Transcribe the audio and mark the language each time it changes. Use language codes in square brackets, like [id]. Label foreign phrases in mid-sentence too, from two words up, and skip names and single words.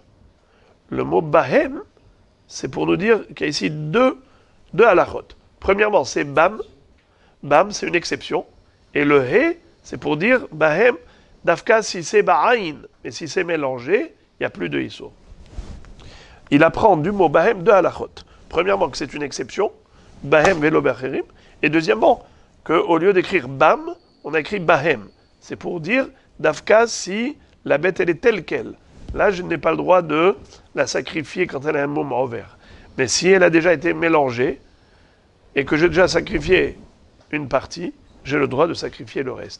[fr] Le mot Bahem, c'est pour nous dire qu'il y a ici deux halachot. Premièrement, c'est Bam. Bam, c'est une exception. Et le He, c'est pour dire [he] בהם דווקא, [fr] si c'est Ba'ain. Mais si c'est mélangé, il n'y a plus de Issour. Il apprend du mot Bahem deux halachot. Premièrement, que c'est une exception. [he] בהם ולא בכשרים. [fr] Et deuxièmement, qu'au lieu d'écrire Bam, on a écrit Bahem. C'est pour dire Dafka, si la bête elle est telle qu'elle. Là, je n'ai pas le droit de la sacrifier quand elle a un moment ouvert. Mais si elle a déjà été mélangée et que j'ai déjà sacrifié une partie, j'ai le droit de sacrifier le reste.